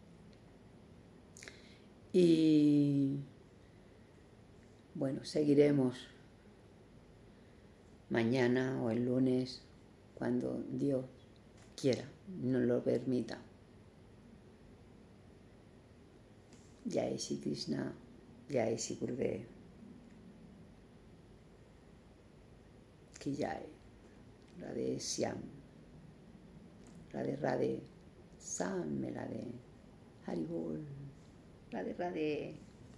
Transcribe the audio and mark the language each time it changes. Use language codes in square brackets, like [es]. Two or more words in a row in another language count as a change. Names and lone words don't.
[es] Y bueno, seguiremos mañana o el lunes, cuando Dios quiera, nos lo permita. [hi] जय श्री कृष्ण, जय श्री गुरुदेव, की जय, राधे श्याम, राधे राधे, साम राधे, हरि बोल, राधे राधे.